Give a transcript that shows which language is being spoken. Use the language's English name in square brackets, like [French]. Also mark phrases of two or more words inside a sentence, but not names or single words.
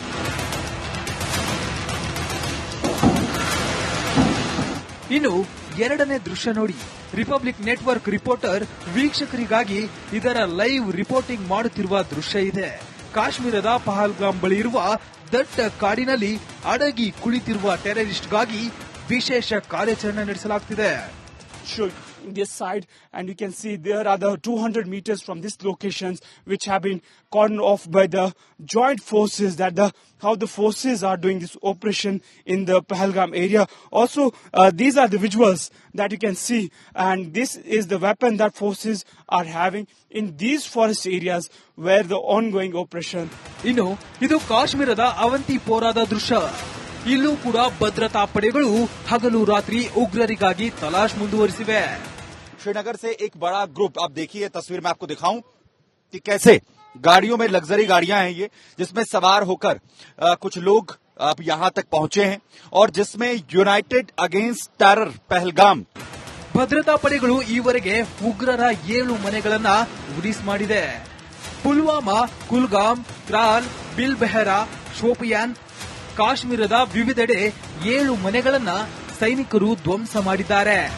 [Kannada] ಇನ್ನು ಎರಡನೇ ದೃಶ್ಯ ನೋಡಿ. [English] Republic Network reporter [Kannada] ವೀಕ್ಷಕರಿಗಾಗಿ ಇದರ [English] live reporting [Kannada] ಮಾಡುತ್ತಿರುವ ದೃಶ್ಯ ಇದೆ. ಕಾಶ್ಮೀರದ ಪಹಲ್ಗಾಮ್ ಬಳಿ ಇರುವ ದಟ್ಟ ಕಾಡಿನಲ್ಲಿ ಅಡಗಿ ಕುಳಿತಿರುವ ಟೆರರಿಸ್ಟ್ಗಾಗಿ ವಿಶೇಷ ಕಾರ್ಯಾಚರಣೆ ನಡೆಸಲಾಗುತ್ತಿದೆ. [English] This side, and you can see there are the 200 meters from these locations which have been cordoned off by the joint forces, how the forces are doing this operation in the Pahalgam area. Also, these are the visuals that you can see, and this is the weapon that forces are having in these forest areas where the ongoing operation. [Kannada] ಇದು ಕಾಶ್ಮೀರದ ಅವಂತಿಪೋರಾದ ದೃಶ್ಯ. ಇಲ್ಲೂ ಕೂಡ ಭದ್ರತಾ ಪಡೆಗಳು ಹಗಲು ರಾತ್ರಿ ಉಗ್ರರಿಗಾಗಿ ತಲಾಶ್ ಮುಂದುವರಿಸಿವೆ. [Hindi] श्रीनगर से एक बड़ा ग्रुप, आप देखिए तस्वीर में आपको दिखाऊं कि कैसे गाड़ियों में, लग्जरी गाड़ियां हैं ये, जिसमें सवार होकर कुछ लोग अब यहां तक पहुंचे हैं और जिसमें [English] United Against Terror [Hindi] पहलगाम. [Kannada] ಭದ್ರತಾ ಪಡೆಗಳು ಈವರೆಗೆ ಉಗ್ರರ 7 ಮನೆಗಳನ್ನ ಉಡಿಸ್ ಮಾಡಿದೆ. ಪುಲ್ವಾಮಾ, ಕುಲ್ಗಾಮ್, ತ್ರಾಲ್, ಬಿಲ್ಬೆಹರಾ, ಶೋಪಿಯಾನ್, ಕಾಶ್ಮೀರದ ವಿವಿಧೆಡೆ 7 ಮನೆಗಳನ್ನ ಸೈನಿಕರು ಧ್ವಂಸ ಮಾಡಿದ್ದಾರೆ.